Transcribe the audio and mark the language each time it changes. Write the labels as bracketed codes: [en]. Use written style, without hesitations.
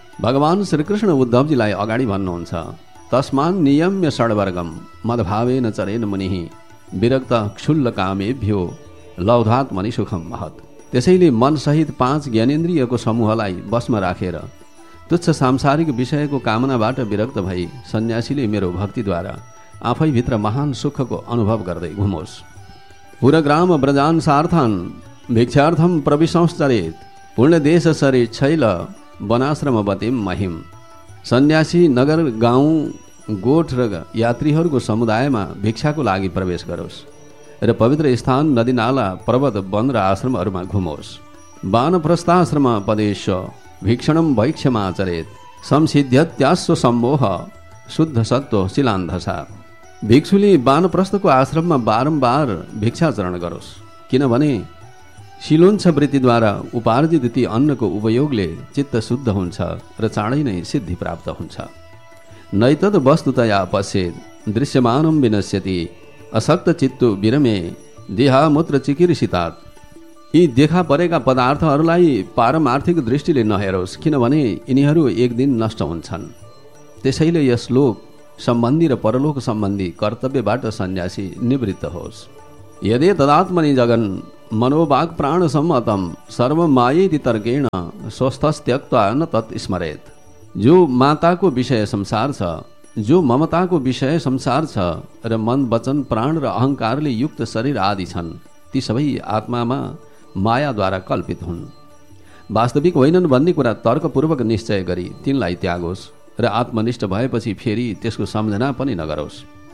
[ne] भगवान् श्रीकृष्ण उद्धवजीलाई अगाडि भन्नुहुन्छ, [sa] तस्मान् नियम्य षड्वर्गम मदभावेन चरेन मुनिः विरक्त क्षुल्ल कामेभ्यो लौधात्मनि सुखम महत। [ne] त्यसैले मनसहित पाँच ज्ञानेन्द्रियको समूहलाई वशमा राखेर तुच्छ सांसारिक विषयको कामनाबाट विरक्त भई सन्यासीले मेरो भक्तिद्वारा आफैभित्र महान सुखको अनुभव गर्दै घुमोस्। [sa] पुरग्राम ब्रजान सार्थान भिक्षार्थम प्रविसंश्चरेत पुण्यदेश सरे छैल वनाश्रम बतिम महिम। [ne] सन्यासी नगर गाउँ गोठ र यात्रीहरूको समुदायमा भिक्षाको लागि प्रवेश गरोस् र पवित्र स्थान नदीनाला पर्वत वन र आश्रमहरूमा घुमोस्। [sa] बानप्रस्थाश्रम पदेश भिक्षणं वैक्ष्यमाचरेत् संसिध्यत्यास्व सम्मोह शुद्ध सत्व शिलान्धसा। [ne] भिक्षुले बानप्रस्थको आश्रममा बारम्बार भिक्षाचरण गरोस्, किनभने शिलोन्छ वृत्तिद्वारा उपार्जित ती अन्नको उपयोगले चित्त शुद्ध हुन्छ र चाँडै नै सिद्धि प्राप्त हुन्छ। [sa] नैतद् वस्तुतया पश्येत् दृश्यमानं विनश्यति असक्त चित्तो विरमे देहा मूत्र चिकीर्षितात्। [ne] यी देखा परेका पदार्थहरूलाई पारमार्थिक दृष्टिले नहेरोस्, किनभने यिनीहरू एक दिन नष्ट हुन्छन्। त्यसैले यस लोक सम्बन्धी र परलोक सम्बन्धी कर्तव्यबाट सन्यासी निवृत्त होस्। [sa] यदि तदात्मनि जगन् मनोवाक् प्राणसम्मतम् सर्वमायेति तर्केण स्वस्थस्त्यक्त्वा न तत् स्मरेत्। [ne] जो माताको विषय संसार छ, जो ममताको विषय संसार छ र मन वचन प्राण र अहङ्कारले युक्त शरीर आदि छन्, ती सबै आत्मामा मायाद्वारा कल्पित हुन्, वास्तविक होइनन् भन्ने कुरा तर्कपूर्वक निश्चय गरी तिनलाई त्यागोस् र आत्मनिष्ठ भएपछि फेरि त्यसको सम्झना पनि नगरोस्।